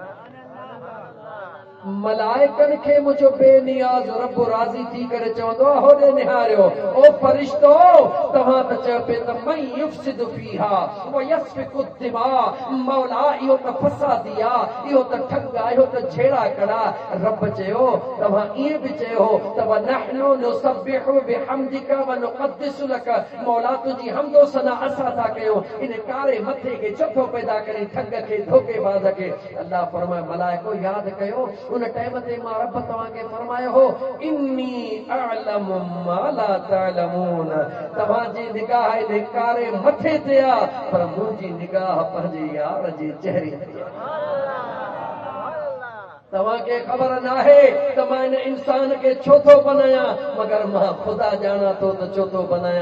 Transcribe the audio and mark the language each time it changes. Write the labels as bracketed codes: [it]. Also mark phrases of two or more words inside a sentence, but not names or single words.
[sd] मलाइकनि खे मुंहिंजो बेनियाज़ रब राज़ी थी करे चवंदो आहे, होॾे निहारियो। ओ फरिश्तो, तव्हां त चयो पिए त [ar] من يفسد فيها ويسفك الدماء. [sd] मौला, इहो त फ़सादी आहे, इहो त ठग आहे, इहो त छेड़ा कड़ा। रब चयो, तव्हां ईअं बि चयो त [ar] ونحن نسبح بحمدك ونقدس لك. [sd] मौला, तुंहिंजी हमदो सना असां था कयूं इन कारे मथे खे चथो पैदा करे ठग खे, धोखेबाज़ खे। अल्लाह फरमाए, मलाइको यादि कयो, उन टाइम ते मां रब तव्हांखे फरमायो हो [ar] إني أعلم ما لا تعلمون. [sd] तव्हांजी निगाह इन कारे मथे ते आ पर मुंहिंजी निगाह पंहिंजे यार जे चेहरे ते आहे। तव्हांखे ख़बर नाहे त मां इन इंसान खे छो थो बनायां मगर मां ख़ुदा ॼाणा थो त छो थो बनायां।